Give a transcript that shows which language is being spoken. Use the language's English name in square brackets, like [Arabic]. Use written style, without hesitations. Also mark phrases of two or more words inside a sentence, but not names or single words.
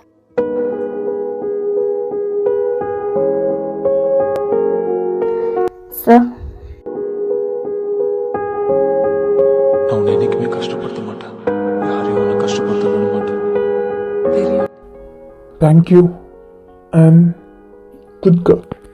[Tamil] സർ, நான் என்னைக்குமே கஷ்டப்படுத்த மாட்டேன், யாரையும் ஒன்றும் கஷ்டப்படுத்த விட மாட்டேன். [English] Thank you and good girl.